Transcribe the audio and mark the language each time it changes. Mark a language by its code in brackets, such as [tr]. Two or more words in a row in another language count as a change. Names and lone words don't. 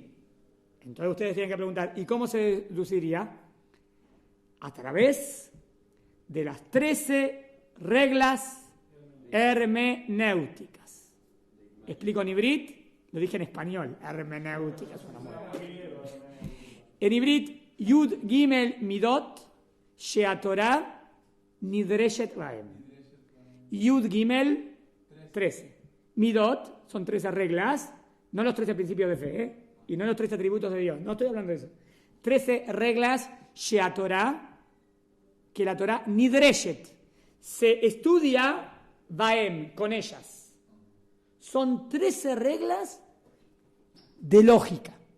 [es] Entonces ustedes tienen que preguntar, ¿y cómo se deduciría? A través de las 13 reglas hermenéuticas. Explico en ibrit, lo dije en español, hermenéuticas. En ibrit, [he] יוד גימל מידות שהתורה נדרשת בהם. יוד גימל, 13. [es] Midot, son 13 reglas, no los 13 principios de fe, y no los 13 atributos de Dios, no estoy hablando de eso. 13 reglas, Sheatorah, que la Torah Nidreshet, se estudia Baem, con ellas. Son 13 reglas de lógica.